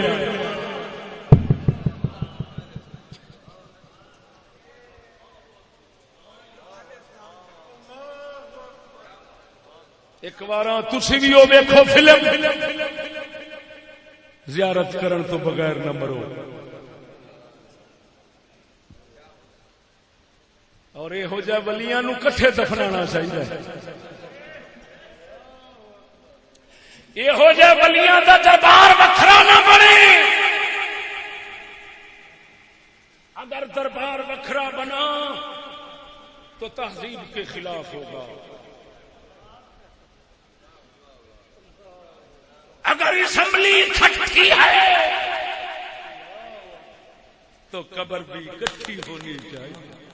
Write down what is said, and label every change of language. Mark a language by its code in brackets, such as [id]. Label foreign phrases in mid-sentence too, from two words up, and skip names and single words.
[pa] ایک بار تسی بھی وہ دیکھو فلم، زیارت کرن تو بغیر نہ مرو۔ اور یہو جہ ولیاں نو کٹھے دفنانا چاہیے۔ یہو جہ ولیاں دا دربار وکھرا نہ بنے. [ur] اگر دربار وکھرا بنا تو تہذیب کے خلاف ہوگا. اگر اسمبلی کھٹی ہے تو قبر بھی کٹھی ہونی چاہیے.